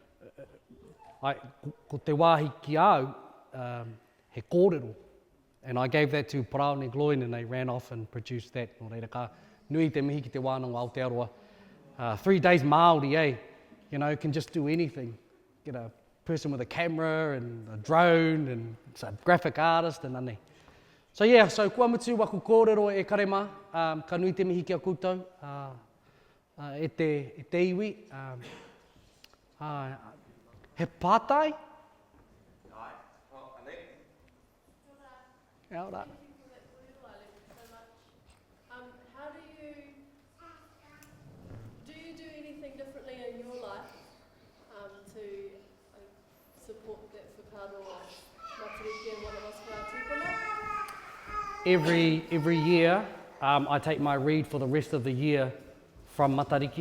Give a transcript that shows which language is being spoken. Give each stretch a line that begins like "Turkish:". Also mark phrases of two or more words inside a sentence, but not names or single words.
Māori: Ko te wāhi ki au, he kōrero.
English: And I gave that to Parao and Gloin and they ran off and produced that.
Māori: Nō reira ka nui te mihi ki te wānanga Aotearoa.
English: 3 days Māori, eh? You know, can just do anything. Get a person with a camera and a drone and a graphic artist and ane. So yeah, so
Māori: kua mutu waku kōrero e karema, ka nui te mihi ki a koutou, e te iwi. He pātai?
English: Ngai. Oh, I think.
Māori: Kia ora.
English: How do you do anything differently in your life to support that whakaaro of Matariki and one of us tūpuna? Every year, I take my read for the rest of the year from Matariki.